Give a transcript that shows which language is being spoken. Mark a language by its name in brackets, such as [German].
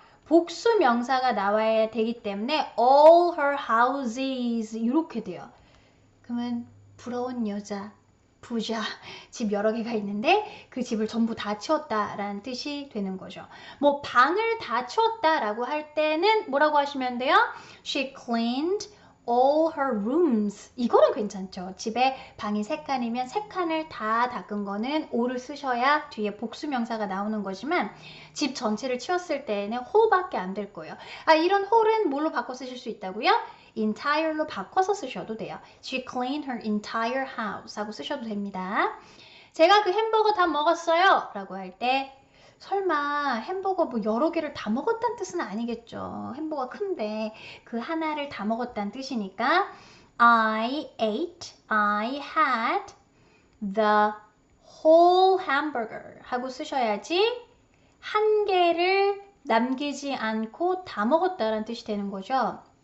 [Korean] 복수 명사가 나와야 되기 때문에 [English] all her houses [Korean] 이렇게 돼요. 그러면 부러운 여자, 부자, 집 여러 개가 있는데 그 집을 전부 다 치웠다라는 뜻이 되는 거죠. 뭐 방을 다 치웠다라고 할 때는 뭐라고 하시면 돼요? [English] She cleaned all her rooms. [Korean] 이거는 괜찮죠. 집에 방이 3칸이면 3칸을 다 닦은 거는 all을 쓰셔야 뒤에 복수 명사가 나오는 거지만 집 전체를 치웠을 때는 whole밖에 안 될 거예요. 아, 이런 whole은 뭘로 바꿔 쓰실 수 있다고요? entire로 바꿔서 쓰셔도 돼요. [English] She cleaned her entire house [Korean] 하고 쓰셔도 됩니다. 제가 그 햄버거 다 먹었어요 라고 할 때 설마 햄버거 뭐 여러 개를 다 먹었다는 뜻은 아니겠죠. 햄버거 큰데 그 하나를 다 먹었다는 뜻이니까 [English] I had the whole hamburger [Korean] 하고 쓰셔야지 한 개를 남기지 않고 다 먹었다는 뜻이 되는 거죠.